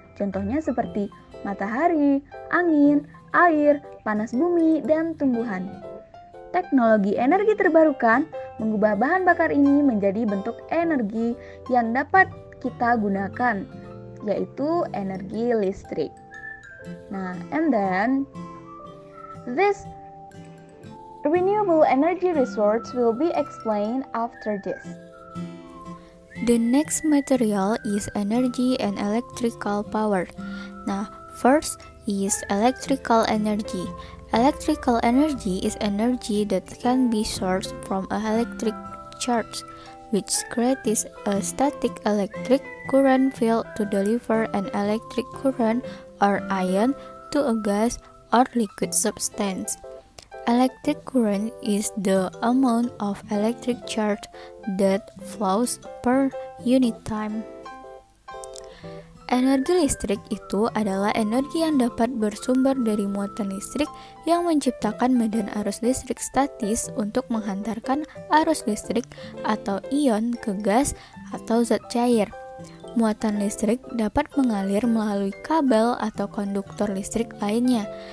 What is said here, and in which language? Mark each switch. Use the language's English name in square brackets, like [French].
[Indonesian] Contohnya seperti matahari, angin, air, panas bumi, dan tumbuhan. Teknologi energi terbarukan mengubah bahan bakar ini menjadi bentuk energi yang dapat kita gunakan, yaitu energi listrik. [English] Nah, and then this renewable energy resource will be explained after this. The next material is energy and electrical power. Nah, first is electrical energy. Electrical energy is energy that can be sourced from an electric charge. which creates a static electric current field to deliver an electric current or ion to a gas or liquid substance. Electric current is the amount of electric charge that flows per unit time. [Indonesian] Energi listrik itu adalah energi yang dapat bersumber dari muatan listrik yang menciptakan medan arus listrik statis untuk menghantarkan arus listrik atau ion ke gas atau zat cair. Muatan listrik dapat mengalir melalui kabel atau konduktor listrik lainnya.